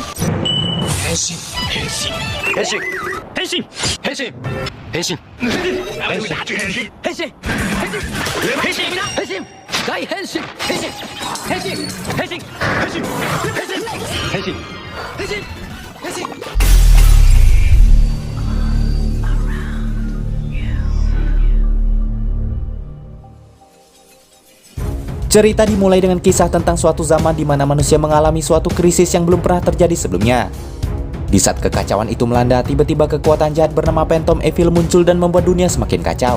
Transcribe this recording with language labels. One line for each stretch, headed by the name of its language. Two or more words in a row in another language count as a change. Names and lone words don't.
Japanese: 変身！変身！変身！変身！変身！変身! 変身！変身！変身！変身! 大変身変身変身変身変身変身変身変身変身
Indonesian: Cerita dimulai dengan kisah tentang suatu zaman di mana manusia mengalami suatu krisis yang belum pernah terjadi sebelumnya. Di saat kekacauan itu melanda, tiba-tiba kekuatan jahat bernama Phantom Evil muncul dan membuat dunia semakin kacau.